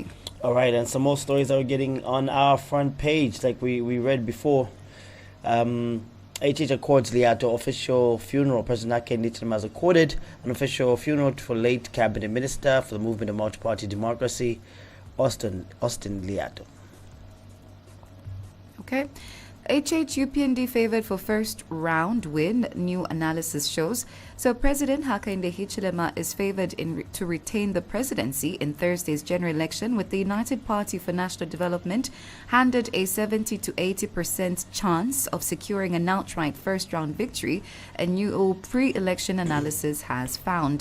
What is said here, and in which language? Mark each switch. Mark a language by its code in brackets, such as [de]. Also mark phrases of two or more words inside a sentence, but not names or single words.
[en] All right, and some more stories that we're getting on our front page, like we read before. HH accords Liato official funeral. President Hakainde Hichilema has accorded an official funeral for late cabinet minister for the movement of multi-party democracy, Austin Liato. Okay. UPND favored for first round win, new analysis shows. So President Hakainde Hichilema is favored to retain the presidency in Thursday's general election, with the United Party for National Development handed a 70 to 80% chance of securing an outright first round victory, a new pre-election analysis has found.